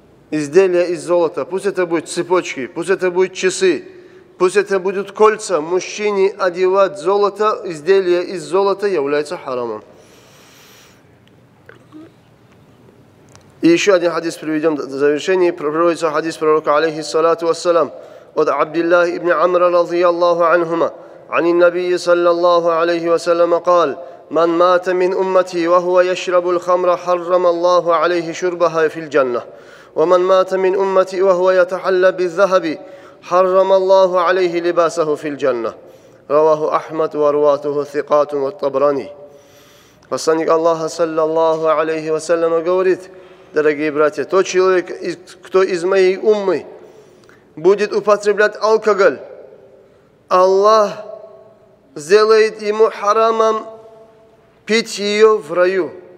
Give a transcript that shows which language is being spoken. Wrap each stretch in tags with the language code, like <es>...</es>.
<ru>Изделия из золота. Пусть это будут цепочки, пусть это будут часы, пусть это будут кольца. Мужчине одевать золото, изделия из золота является харамом. И еще один хадис приведем до завершения. Приводится хадис пророка, алейхиссалату вассалам, от Абдиллаха ибн Амра, радийаллаху анхума,</ru> <ar>عن النبي صلى الله عليه وسلم قال: من مات من أمتي وهو يشرب الخمر حرم الله عليه شربها في الجنة، ومن مات من أمتي وهو يتحلى بالذهب حرم الله عليه لباسه في الجنة. رواه أحمد ورواته ثقات والطبراني.</ar> <ru>Посланник Аллаха, саллаллаху алейхи вассалям, говорит: дорогие братья, тот человек, кто из моей уммы будет употреблять алкоголь, Аллах сделает ему харамом пить ее в раю.</ru>